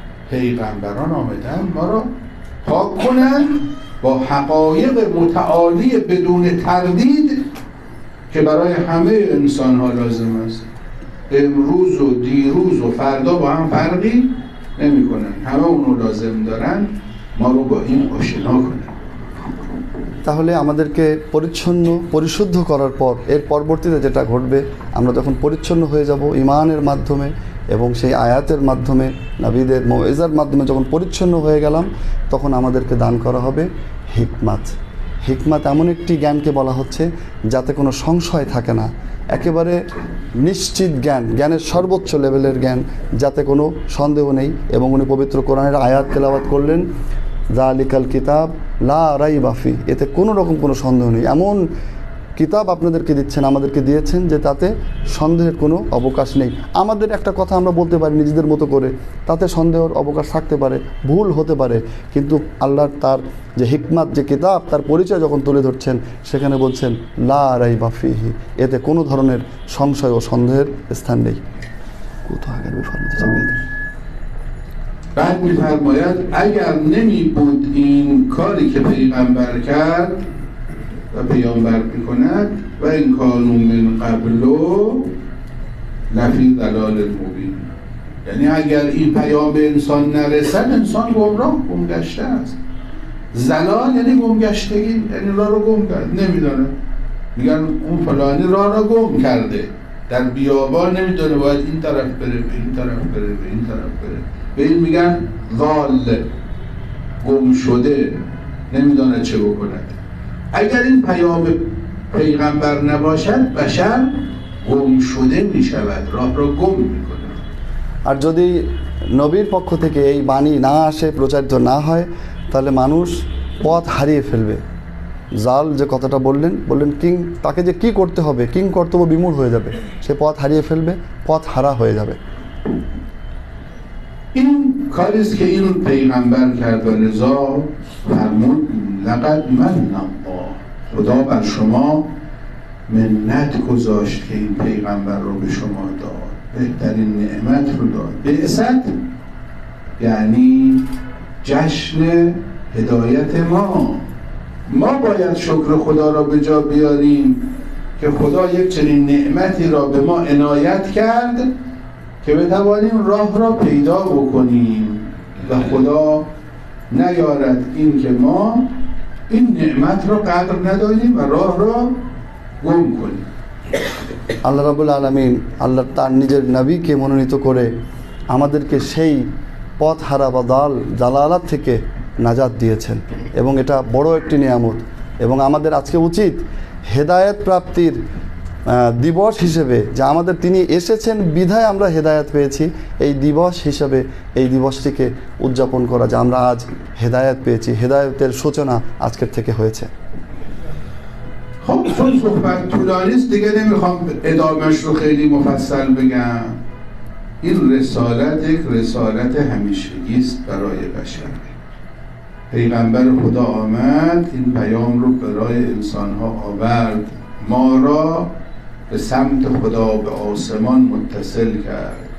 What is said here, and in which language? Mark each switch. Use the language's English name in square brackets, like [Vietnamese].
[Persian] پیغمبران آمدن ما رو پاک کنند با حقایق متعالی بدون تردید که برای همه انسان ها لازم است. امروز و دیروز و فردا با هم فرقی نمی کنن، همه اونو لازم دارن. ما رو با این آشنا کنن। [Bangla] তাহলে আমাদেরকে পরিশুদ্ধ করার পর এর পরবর্তীতে যেটা ঘটবে, আমরা যখন পরিচ্ছন্ন হয়ে যাব ঈমানের মাধ্যমে এবং সেই আয়াতের মাধ্যমে, নবীদের মওইজার মাধ্যমে যখন পরিচ্ছন্ন হয়ে গেলাম, তখন আমাদেরকে দান করা হবে হিকমাত। হিকমাত এমন একটি জ্ঞানকে বলা হচ্ছে যাতে কোনো সংশয় থাকে না, একেবারে নিশ্চিত জ্ঞান, জ্ঞানের সর্বোচ্চ লেভেলের জ্ঞান, যাতে কোনো সন্দেহ নেই। এবং উনি পবিত্র কোরআনের আয়াত তেলাওয়াত করলেন, [Arabic] যালিকাল কিতাব লা রাইবা ফি, [Bangla] এতে কোনো রকম কোনো সন্দেহ নেই। এমন কিতাব আপনাদেরকে দিচ্ছেন, আমাদেরকে দিয়েছেন যে তাতে সন্দেহের কোনো অবকাশ নেই। আমাদের একটা কথা আমরা বলতে পারি নিজেদের মতো করে, তাতে সন্দেহের অবকাশ থাকতে পারে, ভুল হতে পারে, কিন্তু আল্লাহ তার যে হিকমাত, যে কিতাব, তার পরিচয় যখন তুলে ধরছেন সেখানে বলছেন [Arabic] লা রাইবা ফিহি, [Bangla] এতে কোনো ধরনের সংশয় ও সন্দেহের স্থান নেই। কোথাও আগের [Persian] بعد میفرماید اگر نمی بود این کاری که پیغمبر کرد و پیامبر میکند و این کانون [Arabic] من قبلو لفی ضلال مبین، [Persian] یعنی اگر این پیام به انسان نرسد انسان گمگشته است. ضلال یعنی گمگشتگی، یعنی راه رو گم کرد، نمیدونه. میگن اون فلانی راه رو گم کرده، در بیابان نمیدونه باید این طرف بره، به این طرف بره، به این طرف بره. به این میگن ضال، گم شده، نمیدونه چه بکند. اگر این پیام پیغمبر نباشد بشر گم شده میشود، راه را گم میکنه। [Bangla] আর যদি নবীর পক্ষ থেকে এই বাণী না আসে, প্রচারিত না হয়, তাহলে মানুষ পথ হারিয়ে ফেলবে। জাল যে কথাটা বললেন কিং, তাকে যে কি করতে হবে, কিং কর্তব্য বিমূঢ় হয়ে যাবে, সে পথ হারিয়ে ফেলবে, পথ হারা হয়ে যাবে। [Persian] این کاری است که این پیغمبر کرد و لذا فرمود [Arabic] لقد من الله، [Persian] خدا بر شما منت گذاشت که این پیغمبر رو به شما داد، بهترین نعمت رو داد. بعثت یعنی جشن هدایت ما باید شکر خدا را به جا بیاریم که خدا یک چنین نعمتی را به ما عنایت کرد که بتوانیم راه را پیدا بکنیم و خدا نیارد این که ما این نعمت را قدر نداریم و راه را گم کنیم। [Bangla] আল্লাহ রাব্বুল আলামিন আল্লাহ তার নিজের নবীকে মনোনীত করে আমাদেরকে সেই পথ হারা বা জালালাত থেকে নাজাত দিয়েছেন এবং এটা বড় একটি নিয়ামত। এবং আমাদের আজকে উচিত হেদায়েত প্রাপ্তির দিবস হিসেবে, যে আমাদের তিনি এসেছেন বিধায় আমরা হেদায়েত পেয়েছি, এই দিবস হিসেবে এই দিবসটিকে উদযাপন করা, যে আমরা আজ হেদায়েত পেয়েছি, হেদায়েতের সূচনা আজকের থেকে হয়েছে। [Persian] خب چون صحبت طولانی است دیگه نمیخوام ادامهش رو خیلی مفصل بگم. این رسالت یک رسالت همیشگی است برای بشر. پیغمبر خدا آمد، این پیام رو برای انسانها آورد، ما را به سمت خدا، به آسمان متصل کرد.